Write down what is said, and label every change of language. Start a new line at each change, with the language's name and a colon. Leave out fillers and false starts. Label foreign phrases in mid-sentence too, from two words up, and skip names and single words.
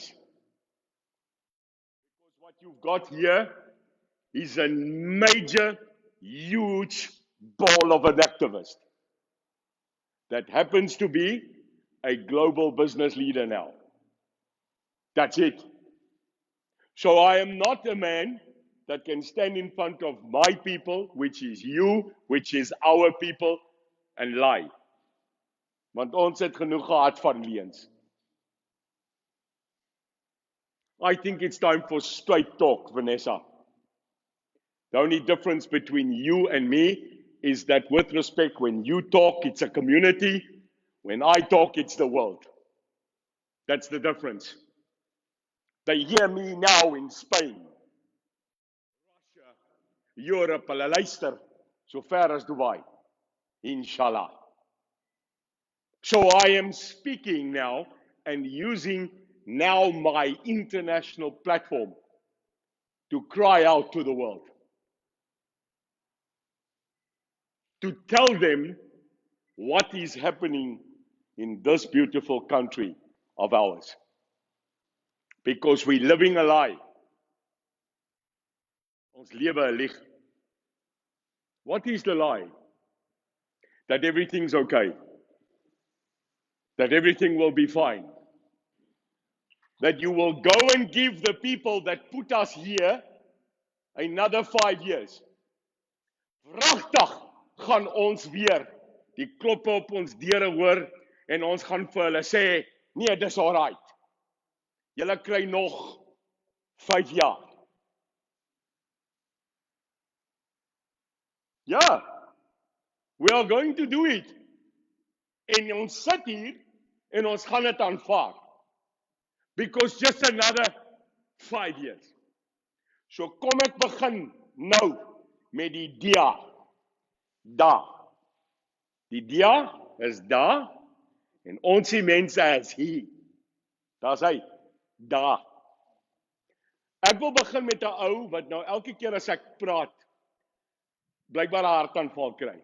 English: Because what you've got here is a major, huge ball of an activist that happens to be a global business leader now. That's it. So I am not a man that can stand in front of my people, which is you, which is our people, and lie.
Afrikaans: Want ons het genoeg gehad van leuns.
English: I think it's time for straight talk, Vanessa. The only difference between you and me is that with respect, when you talk, it's a community. When I talk, it's the world. That's the difference. They hear me now in Spain, Russia, Europe,
Afrikaans: hulle luister so ver as Dubai. Inshallah.
English: So I am speaking now and using now my international platform to cry out to the world, to tell them what is happening in this beautiful country of ours. Because we're living a lie.
Afrikaans: Ons lewe 'n lieg.
English: What is the lie? That everything's okay. That everything will be fine. That you will go and give the people that put us here another 5 years.
Afrikaans: Wragtig gaan ons weer die kloppe op ons deure hoor en ons gaan vir hulle sê, nee, dis alright. Julle kry nog 5 jaar. Ja,
English: we are going to do it.
Afrikaans: En ons sit hier en ons gaan dit aanvaar.
English: Because just another 5 years.
Afrikaans: So kom ek begin nou met die dia. Da. Die dia is da en ons die mense is hier. Daar's hy. Da. Ek wil begin met 'n ou wat nou elke keer as ek praat blykbaar 'n hartaanval kry.